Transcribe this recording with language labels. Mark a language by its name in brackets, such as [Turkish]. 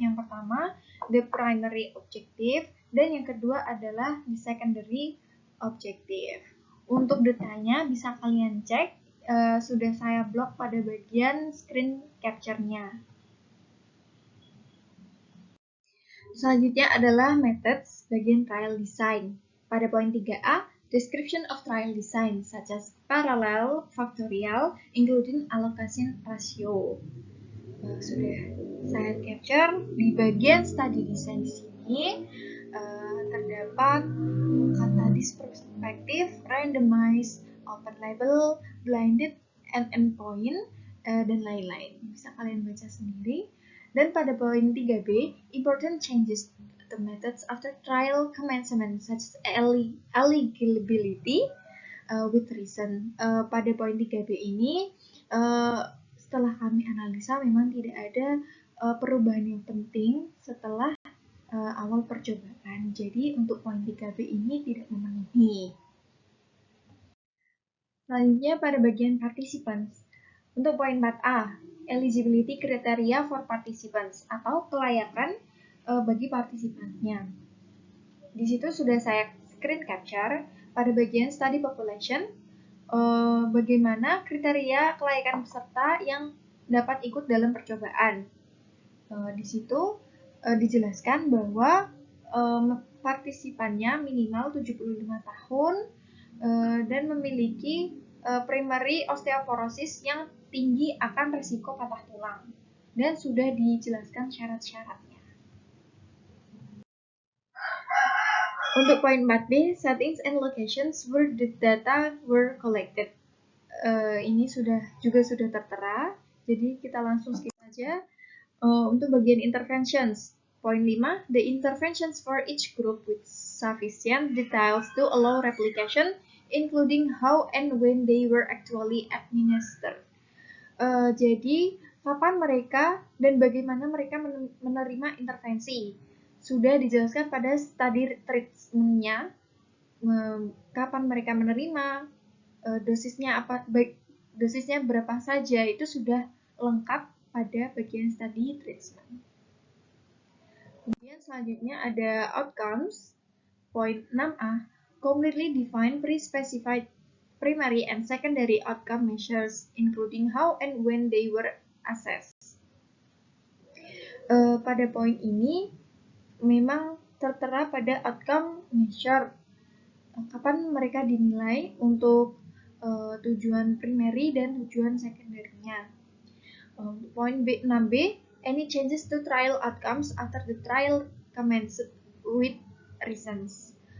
[Indonesian] Yang pertama, [English] the primary objective, [Indonesian] dan yang kedua adalah [English] the secondary objective. [Indonesian] Untuk detailnya bisa kalian cek sudah saya blok pada bagian screen capture-nya. Selanjutnya adalah methods bagian trial design. Pada poin 3A, [English] description of trial design such as parallel, factorial, including allocation ratio. [Indonesian] Sudah saya capture di bagian study design di sini. Terdapat kata [English] disprospective, randomized, open label, blinded, and endpoint, [Indonesian] dan lain-lain. Bisa kalian baca sendiri. Dan pada poin 3B, [English] important changes to methods after trial commencement such as eligibility with reason. [Indonesian] Pada poin 3B ini, setelah kami analisa memang tidak ada perubahan yang penting setelah awal percobaan. Jadi untuk poin 3B ini tidak memenuhi. Selanjutnya pada bagian participants. Untuk poin 4A, [English] eligibility criteria for participants [Indonesian] atau kelayakan bagi partisipannya. Di situ sudah saya screen capture pada bagian study population, bagaimana kriteria kelayakan peserta yang dapat ikut dalam percobaan. Di situ dijelaskan bahwa partisipannya minimal 75 tahun dan memiliki primary osteoporosis yang tinggi akan risiko patah tulang, dan sudah dijelaskan syarat-syaratnya. Untuk poin 4B, [English] settings and locations where the data were collected. [Indonesian] Ini juga sudah tertera, jadi kita langsung skip aja. Untuk bagian [English] interventions, poin 5, the interventions for each group with sufficient details to allow replication, including how and when they were actually administered. [Indonesian] Jadi, kapan mereka dan bagaimana mereka menerima intervensi. Sudah dijelaskan pada study treatment-nya, kapan mereka menerima, dosisnya berapa saja, itu sudah lengkap pada bagian study treatment. Kemudian selanjutnya ada [English] outcomes, poin 6A, completely define pre-specified primary and secondary outcome measures, including how and when they were assessed. [Indonesian] Pada poin ini memang tertera pada outcome measure, kapan mereka dinilai untuk tujuan primary dan tujuan secondary-nya. [English] Poin 6B, any changes to trial outcomes after the trial commenced with reasons.